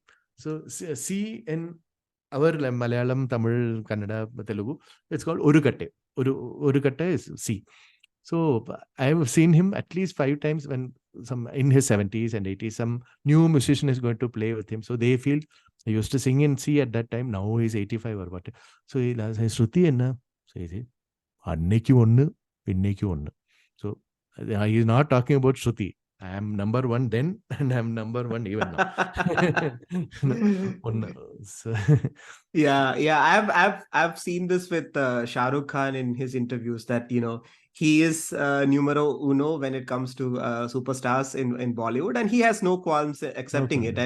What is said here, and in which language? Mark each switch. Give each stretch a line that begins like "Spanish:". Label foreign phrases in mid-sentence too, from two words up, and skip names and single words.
English: So C in our Malayalam, Tamil, Kannada, Telugu, it's called Urukatte. Urukatte is C. So I have seen him at least 5 times when in his 70s and 80s, some new musician is going to play with him. So they feel he used to sing in C at that time. Now he's 85 or what. So he says,
Malayalam: ശ്രുതി എന്ന?
English: So he says,
Malayalam: അന്നേക്ക് ഒന്ന്, ഇന്നേക്ക് ഒന്ന്.
English: So he is not talking about Shruti. I am number one then, and I am number one even now. So, I've seen this with Shah Rukh Khan in his interviews, that he is
Italian: numero uno
English: when it comes to superstars in Bollywood, and he has no qualms accepting it.